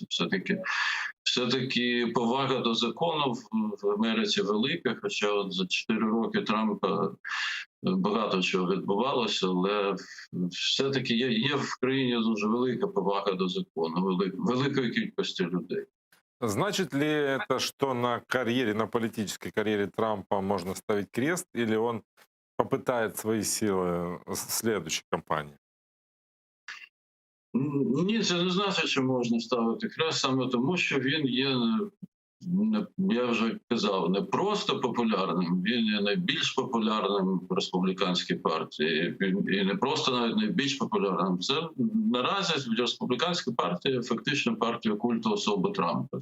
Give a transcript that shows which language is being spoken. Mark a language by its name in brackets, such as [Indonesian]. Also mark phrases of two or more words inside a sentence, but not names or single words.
[Ukrainian] Все-таки повага до закону в Америці велика, хоча от за 4 роки Трампа багато чого відбувалося, але все-таки є в країні дуже велика повага до закону, великої кількості людей. [Russian] Значит ли это, что на карьере, на политической карьере Трампа можно ставить крест, или он попытает свои силы в следующей кампании? [Ukrainian] Ні, це не значить, що можна ставити хрест, саме тому, що він є, я вже казав, не просто популярним, він є найбільш популярним в республіканській партії. І не просто навіть найбільш популярним. Це наразі республіканська партія фактично партія культу особи Трампа.